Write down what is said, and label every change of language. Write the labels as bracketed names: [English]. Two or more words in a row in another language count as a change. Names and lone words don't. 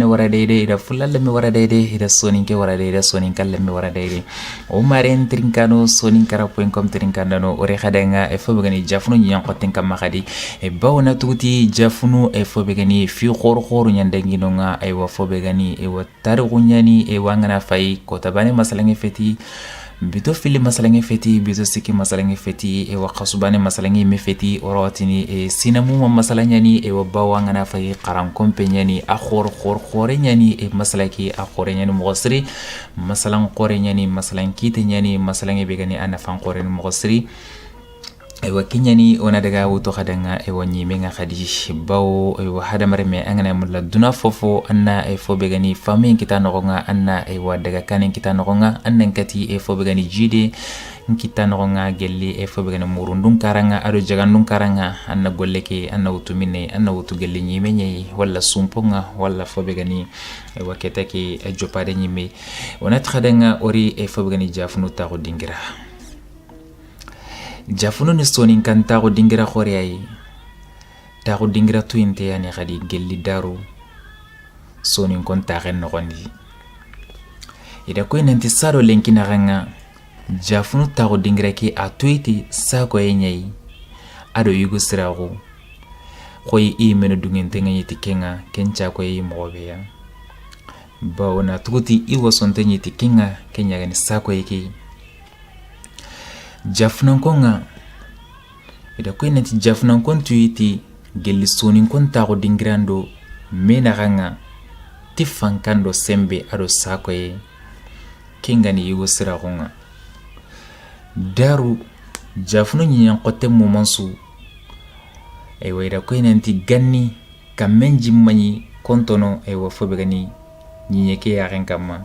[Soninke] warade de ida fulalle mi warade de ida soninke warade de soninkalle mi warade de o marin trinkano soninkara.com trinkandano ore khadenga e fobegani jafunu nyan qoten kam khadi e bawna tuti jafunu e fobegani fi khor nyandengino nga e wo fobegani e wo tarunyani e wangana fay ko tabane masalange feti bito fili masalange feti bito siki masalange feti wa khasubane masalange me feti orotini sinamu masalanya ni wa bawanga na fay qaran kompenya ni akhor khorenya ni masalaki akhorenya ni mughsiri masalan qorenya ni masalan kitenya ni masalange begani ana fan qoren mughsiri wa kinyani ona daga wuto khadanga wa nyimenga khadi baw wa hada marme angana mulla duna fofo anna fo begani famin kita nogonga anna wa daga kanen kita nogonga annan kati fo begani jide kita nogonga gelli fo begani murundun karanga ado jagandun karanga anna golleke anna wutumine anna wutu gelli nyimenye walla sumponga walla fo begani wa ketake jopade nyime ona khadanga ori fo begani jafunu ta dingira jafuno ni sonin kan tago dingira khore ay tago dingira to inte yani khadi gelli daru sonin kon tagen no gondi ida ko nanti saro lenkina ranga jafuno tago dingira ki atuiti sako yenyai ado yugo sirago koy imeno dungente ngati kenga kencha ko yi mobeya baona tuti iwo sonte nyiti kenga kenya gani sako yiki jafnan konga ida ko nanti jafnan kon tuiti gelli sonin kon tago dingirando mena ganga tifan kando sembe ado sako ye kingani yugo siragonga daru jafno nyan kote momansu ida ko nanti ganni kamenji mani kontono wa fobegani nyeke yaren kama